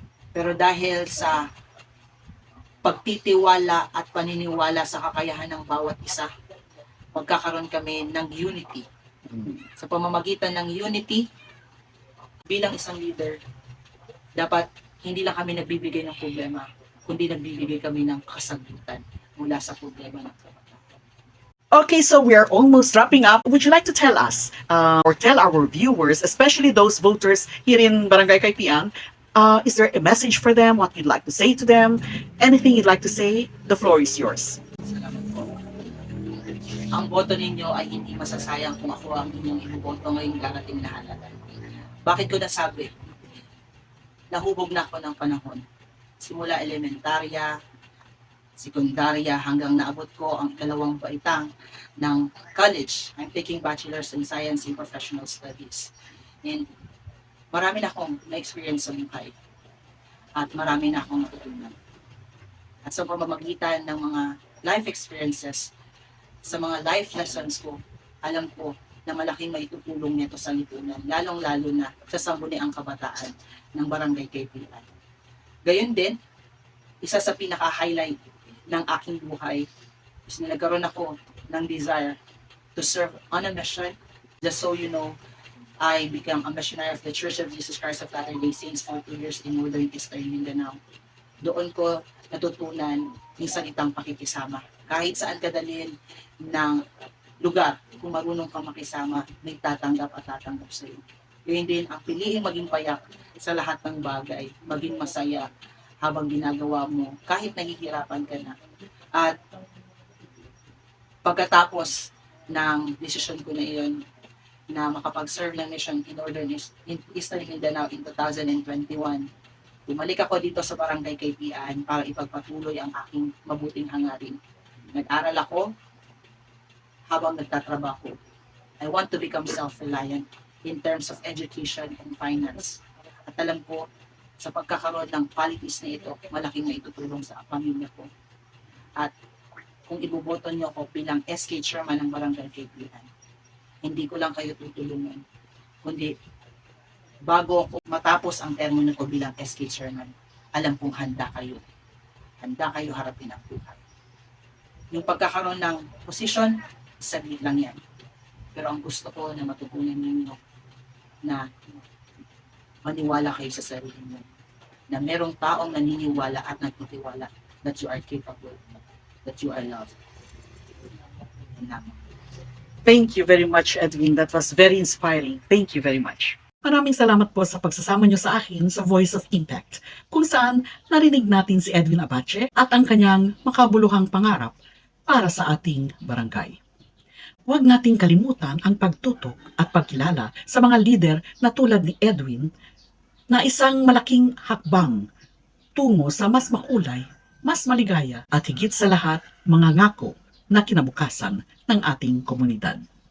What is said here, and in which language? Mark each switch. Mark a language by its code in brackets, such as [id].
[tl] Pero dahil sa pagtitiwala at paniniwala sa kakayahan ng bawat isa, magkakaroon kami ng unity. Sa pamamagitan ng unity, bilang isang leader, dapat hindi lang kami nagbibigay ng problema, kundi nagbibigay kami ng kasagutan mula sa problema ng kabataan. [en] Okay, so we are almost wrapping up. Would you like to tell us or tell our viewers, especially those voters here in Barangay Kaypian, is there a message for them? What you'd like to say to them? Anything you'd like to say? The floor is yours. [tl] Salamat po. Ang boto ninyo ay hindi masasayang kung ako ang inyong iboboto ngayong darating na halalan. Bakit ko nasabi? Nahubog na ako ng panahon. Simula elementarya, sekundarya, hanggang naabot ko ang ikalawang baitang ng college. [en] I'm taking Bachelor's in Science in Professional Studies. [tl] And marami na akong na-experience sa buhay. At marami na akong natutunan. At sa pamamagitan ng mga life experiences, sa mga life lessons ko, alam ko na malaking maitutulong nito sa lipunan, lalong-lalo na sa sangguniang kabataan ng Barangay Kaypian. Gayon din, isa sa pinaka-highlight ng aking buhay is na nagkaroon ako ng [en] desire to serve on a mission. Just so you know, I became a missionary of the Church of Jesus Christ of Latter-day Saints for 2 years in Northern Eastern Mindanao. [tl] Doon ko natutunan yung salitang pakikisama. Kahit saan kadalhin ng lugar, kung marunong kang makisama, may tatanggap at tatanggap sa iyo. Yun din ang piliin maging payak sa lahat ng bagay, maging masaya habang ginagawa mo, kahit nahihirapan ka na. At pagkatapos ng desisyon ko na iyon, na makapag-serve ng mission in Northern Eastern Mindanao in 2021, bumalik ako dito sa Barangay Kaypian para ipagpatuloy ang aking mabuting hangarin. Nag-aral ako habang nagtatrabaho. [en] I want to become self-reliant in terms of education and finance. [tl] At alam ko, sa pagkakaroon ng qualities na ito, malaking maitutulong sa pamilya ko. At kung iboboto niyo ako bilang SK Chairman ng Barangay Kaypian, hindi ko lang kayo tutulungan, kundi bago ako matapos ang termino ko bilang SK Chairman, alam kong handa kayo harapin ang buhay. Yung pagkakaroon ng posisyon, saglit lang yan. Pero ang gusto ko na matutunan ninyo na maniwala kayo sa sarili mo. Na merong taong naniniwala at nagtitiwala [en] that you are capable, that you are loved. [tl] Yan lamang. [en] Thank you very much, Edwin. That was very inspiring. Thank you very much. [tl] Maraming salamat po sa pagsasama niyo sa akin sa Voice of Impact, kung saan narinig natin si Edwin Abache at ang kanyang makabuluhang pangarap para sa ating barangay. Huwag nating kalimutan ang pagtutok at pagkilala sa mga leader na tulad ni Edwin na isang malaking hakbang tungo sa mas makulay, mas maligaya at higit sa lahat mga ngako na kinabukasan ng ating komunidad.